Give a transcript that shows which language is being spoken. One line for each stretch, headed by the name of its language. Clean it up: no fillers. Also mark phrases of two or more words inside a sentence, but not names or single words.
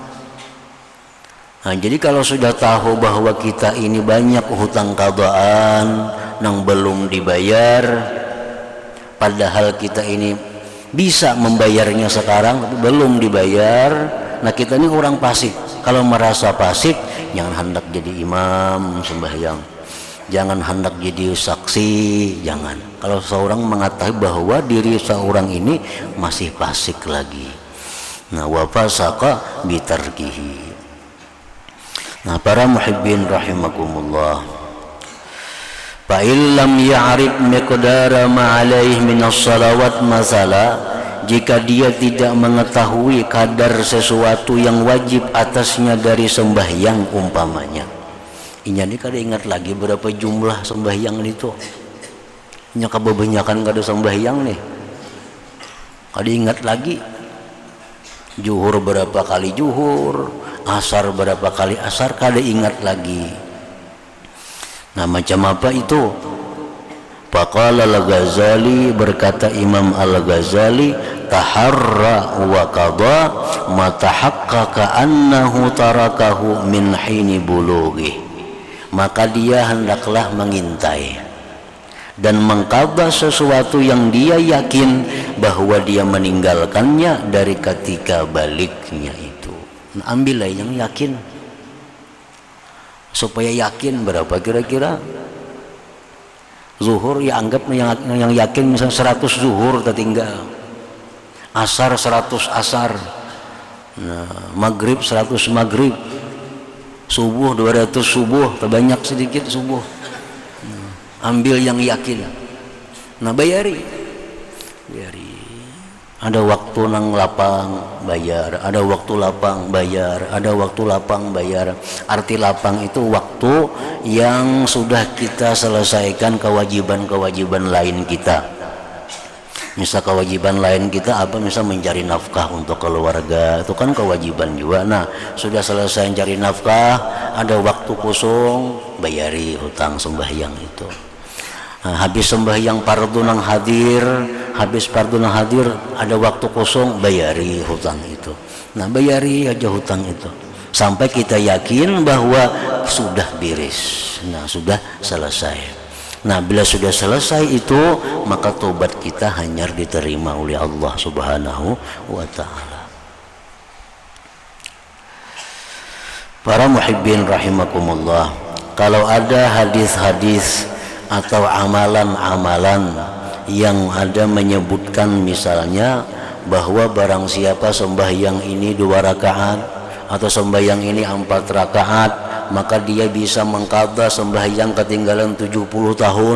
Indonesian: Nah, jadi kalau sudah tahu bahwa kita ini banyak hutang qadaan yang belum dibayar, padahal kita ini bisa membayarnya sekarang tapi belum dibayar, nah kita ini orang fasik. Kalau merasa fasik, jangan hendak jadi imam sembahyang, jangan hendak jadi saksi, jangan. Kalau seorang mengetahui bahwa diri seorang ini masih fasik lagi. Nah,
Arabic: وفسق بتركه.
Indonesian: Nah, para
Arabic: المحبين رحمكم الله, فإن لم يعرف مقدار ما عليه من الصلوات مثلا,
Banjar: jika dia tidak mengetahui kadar sesuatu yang wajib atasnya dari sembahyang umpamanya, ini kada ingat lagi berapa jumlah sembahyang itu, nya kebanyakan kada sembahyang nih, kada ingat lagi zuhur berapa kali zuhur, asar berapa kali asar, kada ingat lagi.
Indonesian: Nah, macam apa itu?
Arabic: فقال الغزالي,
Indonesian: berkata Imam al-Ghazali,
Arabic: تحرى وقضى ما تحقق أنه تركه من حين بلوغه.
Indonesian: Maka dia hendaklah mengintai dan mengqadha sesuatu yang dia yakin bahwa dia meninggalkannya dari ketika baliknya itu. Nah, ambillah yang yakin, supaya yakin berapa kira-kira zuhur, ya anggap yang yakin misalnya 100 zuhur tertinggal, asar 100 asar, nah, maghrib 100 maghrib, Subuh 200 subuh, terbanyak sedikit subuh.
Banjar: Ambil yang yakin. Nah bayari. Ada waktu nang lapang bayar, ada waktu lapang bayar, ada waktu lapang bayar.
Indonesian: Arti lapang itu waktu yang sudah kita selesaikan kewajiban-kewajiban lain kita. Misal kewajiban lain kita apa? Misal mencari nafkah untuk keluarga, itu kan kewajiban juga. Nah sudah selesai mencari nafkah, ada waktu kosong,
Banjar: bayari hutang sembahyang itu. Nah, habis sembahyang fardu nang hadir, habis fardu nang hadir ada waktu kosong, bayari hutang itu. Nah bayari aja hutang itu sampai kita yakin bahwa sudah beres.
Indonesian: Nah sudah selesai. Nah bila sudah selesai itu, maka tobat kita hanya diterima oleh Allah
Arabic: سبحانه وتعالى.
Indonesian: Para
Arabic: المحبين رحمكم الله,
Indonesian: kalau ada hadis-hadis atau amalan-amalan yang ada menyebutkan misalnya bahwa barang siapa sembahyang ini 2 rakaat atau sembahyang ini 4 rakaat, maka dia bisa mengqadha sembahyang ketinggalan 70 tahun.